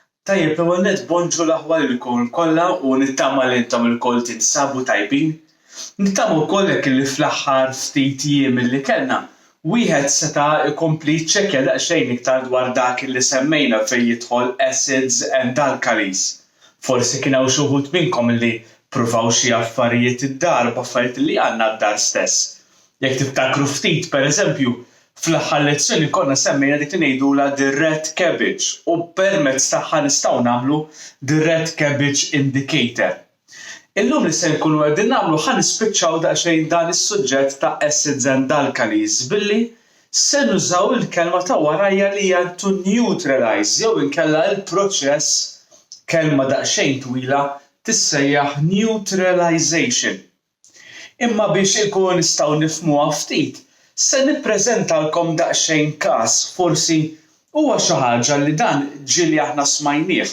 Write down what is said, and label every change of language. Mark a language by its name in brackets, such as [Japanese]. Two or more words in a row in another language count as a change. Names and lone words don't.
[Maltese] Tajjeb, l-ewwel nett bonġu l-aħwal ilkom kollha u nittama li intom ilkoll tinsabu tajbin. Nittama wkoll hekk li fl-aħħar ftit jiem illi kellna wieħed seta' ikompli jċekkja daqsxejn iktar dwar dak li semmejna fejn jidħol [English] acids and alkalis. [Maltese] Forsi kien hawn xi wħud minnkom li ppruvaw xi affarijiet id-dar b'affarijiet li għandna d-dar stess. Jekk tiftakru ftit pereżempju, fl-aħħar lezzjoni konna semmejna dik li ngħidulha [English] the red cabbage [Maltese] u permezz tagħha nistgħu nagħmlu [English] the red cabbage indicator. [Maltese] Illum li se nkunu qegħdin nagħmlu ħanispiċċaw daqsxejn dan is-suġġett ta' [English] acids and alkalis [Maltese] billi se nużaw il-kelma ta' warajja li hija [English] to neutralize [Maltese] jew inkella l-proċess kelma daqsxejn twila tissejjaħ neutralization. Imma biex inkunu nistgħu nifhmuha ftit, se nippreżentalkom daqsxejn każ forsi huwa xi ħaġa li dan ġieli aħna smajnieh.